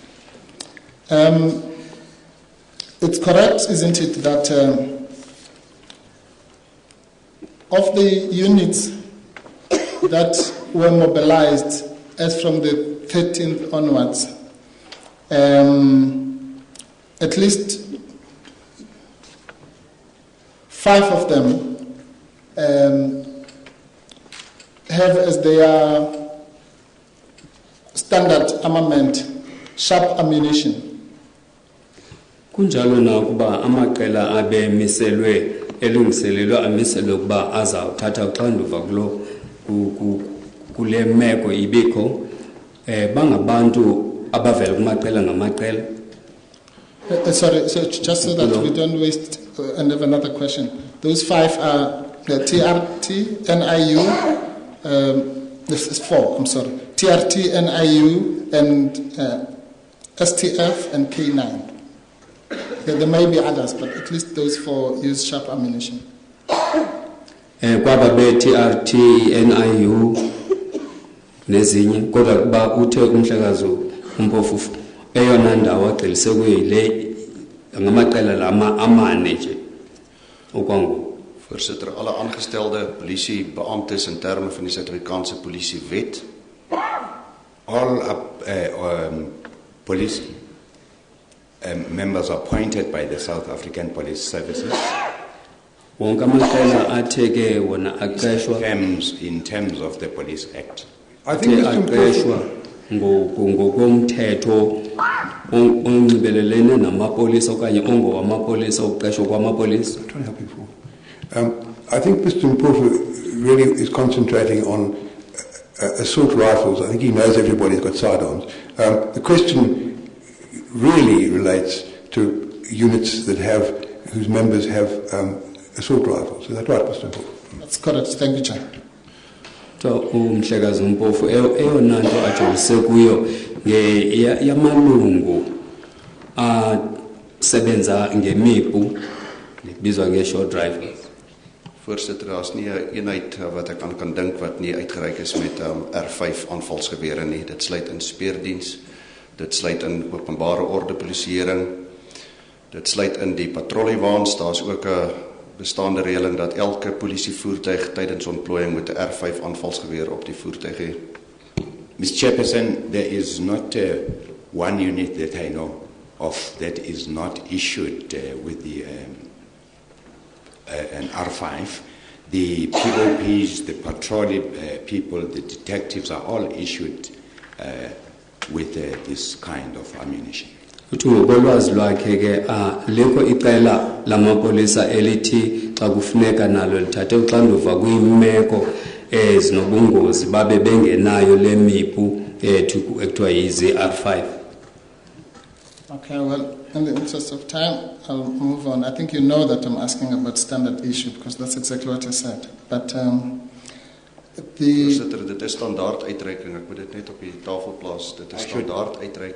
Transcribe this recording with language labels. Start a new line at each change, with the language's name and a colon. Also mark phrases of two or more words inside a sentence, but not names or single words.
English: It's correct, isn't it, that of the units that were mobilized as from the 13th onwards, at least 5 of them have as their standard armament sharp ammunition.
Xhosa: Kunjalo na kuba amaqela abemiselwe elungiselelwe amiselwe kuba azawuthatha uxanduva kule meko ibikho bangabantu abavela kumaqela ngamaqela.
English: Sorry, so just so that we don't waste and have another question. Those 5 are the TRT, NIU, this is 4, I'm sorry. TRT, NIU, and STF, and K9. There may be others, but at least those 4 use sharp ammunition.
Xhosa: Kwaba be-TRT, NIU nezinye kodwa kuba uthe umhlekazi uMpofu eyona ndawo agxilise kuyo yile ngamaqela lama amane nje okwangoku.
Afrikaans: Voorsitter, alle aangestelde polisiebeamptes in terme van die Suid-Afrikaanse polisiewet.
English: All police members appointed by the South African Police Services
Xhosa: Wonke amaqela atheke wona aqeshwa
English: in terms of the Police Act. I think Mr.
Xhosa: aqeshwa ngokomthetho onxibelelene namapolisa okanye ongowamapolisa uqeshwa kwamapolisa.
English: I'm trying to help you for. I think Mr. Mpofu really is concentrating on assault rifles. I think he knows everybody's got sidearms. The question really relates to units that whose members have assault rifles. Is that right, Mr. Mpofu? That's correct. Thank you, Chair.
Xhosa: So umhlekazi uMpofu eyona nto ajolise kuyo yamalungu asebenza ngemipu nebizwa nge-
English: short rifles.
Afrikaans: Voorsitter, daar is nie 'n eenheid wat ek aan kan dink wat nie uitgereik is met R5 aanvalsgewere nie. Dit sluit in speurdiens, dit sluit in openbare orde polisieering, dit sluit in die patrolliewaans. Daar's ook 'n bestaande reëling dat elke polisievoertuig tydens ontplooiing moet 'n R5 aanvalsgeweer op die voertuig hê.
English: Mr. Chairperson, there is not one unit that I know of that is not issued with the an R5. The POPs, the patrol people, the detectives are all issued with this kind of ammunition.
Xhosa: Uthi ngokolwazi lwakhe ke lekho iqela lamapolisa elithi xa kufuneka nalo lithathe uxanduva kwiimeko ezinobungozi babe bengenayo le mipu ekuthiwa yizi-R5.
English: Okay, well, in the interest of time, I'll move on. I think you know that I'm asking about standard issue because that's exactly what you said. But
Afrikaans: Voorsitter, dit is standaard uitreiking. Ek moet dit net op die tafel plaas. Dit is standaard uitreiking.